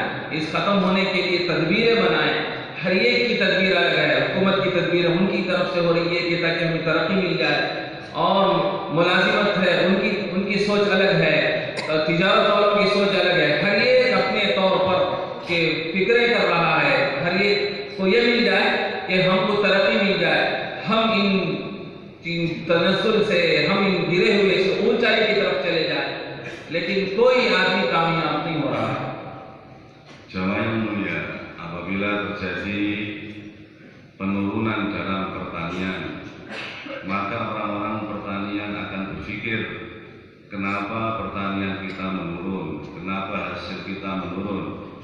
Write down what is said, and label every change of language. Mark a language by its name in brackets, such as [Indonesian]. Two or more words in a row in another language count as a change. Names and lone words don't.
[Urdu] اس ختم ہونے کے لیے تدبیریں بنائیں، ہر ایک کی تدبیر الگ ہے، حکومت کی تدبیر ان کی طرف سے ہو رہی ہے کہ تاکہ ہمیں ترقی مل جائے، اور ملازمت ہے ان کی سوچ الگ ہے، تجارت والوں کی سوچ الگ ہے، ہر ایک اپنے طور پر کہ فکریں کر رہا ہے، ہر ایک کو یہ مل جائے کہ ہم کو ترقی مل جائے، ہم ان تنزل سے، ہم ان گرے ہوئے سے اونچائی کی طرف چلے جائیں، لیکن کوئی آدمی کامیاب نہیں ہو رہا ہے۔ [Indonesian] Jamaah yang mulia, apabila terjadi penurunan dalam pertanian, maka orang-orang pertanian akan berpikir, kenapa pertanian kita menurun, kenapa hasil kita menurun.